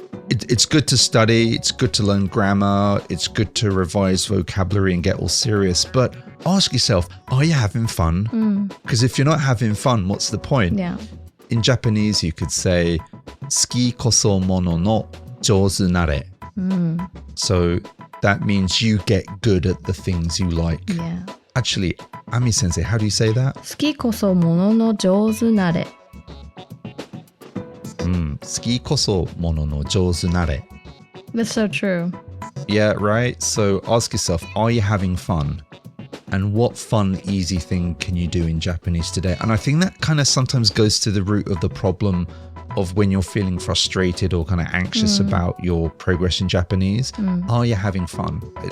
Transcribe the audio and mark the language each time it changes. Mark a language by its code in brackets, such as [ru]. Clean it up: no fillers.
[en] It's good to study, it's good to learn grammar, it's good to revise vocabulary and get all serious, but ask yourself, are you having fun? Because if you're not having fun, what's the point? Yeah. In Japanese, you could say, [ja] Suki koso mono no jouzu nare. [en] So that means you get good at the things you like. Yeah. Actually, Ami sensei, how do you say that? [ja] 好きこそものの上手なれ。好きこそものの上手なれ. [en] That's so true. Yeah, right? So ask yourself, are you having fun? And what fun, easy thing can you do in Japanese today? And I think that kind of sometimes goes to the root of the problem of when you're feeling frustrated or kind of anxious about your progress in Japanese. Are you having fun?